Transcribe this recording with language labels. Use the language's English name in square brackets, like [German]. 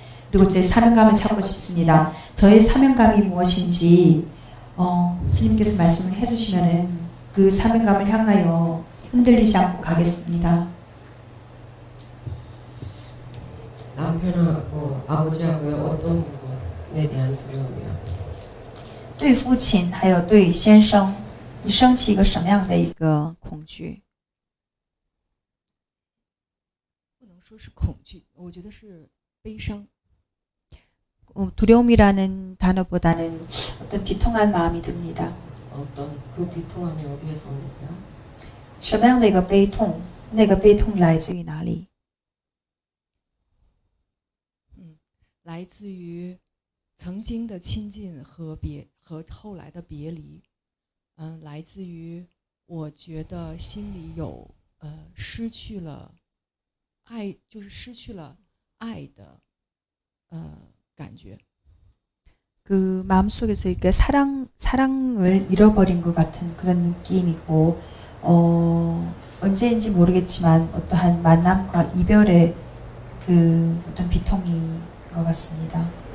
[Korean] 그리고 제 사명감을 찾고 싶습니다. 저의 사명감이 무엇인지 스님께서 말씀을 해주시면은 그 사명감을 향하여 흔들리지 않고 가겠습니다. 남편하고 아버지하고의 어떤 부분에 대한 두려움이요? [Chinese] 对父亲还有对先生，你升起一个什么样的一个恐惧？不能说是恐惧，我觉得是悲伤。 [Korean] 두려움이라는 단어보다는 어떤 비통한 마음이 듭니다. 어떤 그 비통함이 어디에서 옵니까? [Chinese] 什么样的一个悲痛？那个悲痛来自于哪里？来自于曾经的亲近和后来的别离。来自于我觉得心里有失去了爱，就是失去了爱的感觉。 [Korean] 그 마음속에서 이렇게 사랑을 잃어버린 것 같은 그런 느낌이고, 언제인지 모르겠지만 어떠한 만남과 이별의 그 어떤 비통인 것 같습니다.